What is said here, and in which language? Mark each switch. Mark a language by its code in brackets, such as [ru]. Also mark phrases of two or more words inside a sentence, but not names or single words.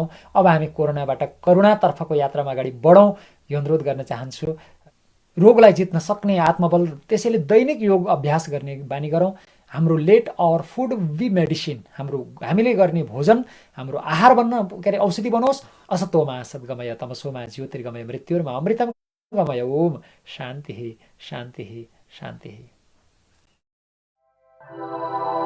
[ne] अब हामी कोरोनाबाट करुणातर्फको यात्रामा अगाडि बढौँ, यो अनुरोध गर्न चाहन्छु। रोगलाई जित्न सक्ने आत्मबल, त्यसैले दैनिक योग अभ्यास गर्ने बानी गरौँ। हाम्रो [en] let our food be medicine, [ne] हामीले गर्ने भोजन हाम्रो आहार बन्न के अरे औषधि बनोस्। [sa] असतोमा सद्गमय तमसोमा ज्योतिर्गमय मृत्युर्मा अमृतम गमय। ओम शान्ति शान्ति शान्ति।